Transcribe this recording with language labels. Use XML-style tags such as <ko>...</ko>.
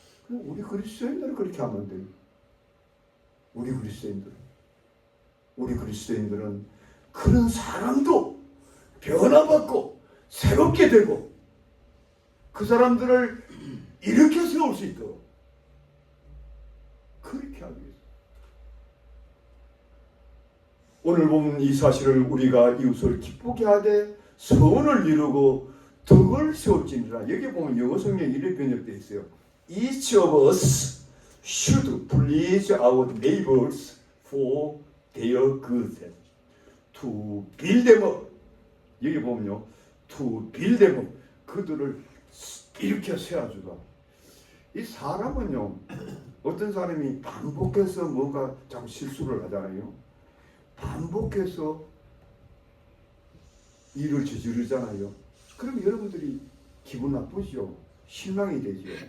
<ko>우리 그리스도인들은 그렇게 하면 안 돼요. 우리 그리스도인들은 그런 사람도 변화받고 새롭게 되고 그 사람들을 일으켜 세울 수 있도록 그렇게 하기 위해서. 오늘 보면 이 사실을 우리가 이웃을 기쁘게 하되 선을 이루고 덕을 세울지니라. 여기 보면 영어 성경에 이렇게 번역되어 있어요.</ko> <en>Each of us should please our neighbors for their good. To build them up.</en> <ko>여기 보면요,</ko> <en>to build them up.</en> <ko>그들을 일으켜 세워주다. 이 사람은요, 어떤 사람이 반복해서 뭔가 자꾸 실수를 하잖아요. 반복해서 일을 저지르잖아요. 그럼 여러분들이 기분 나쁘죠. 실망이 되죠.</ko>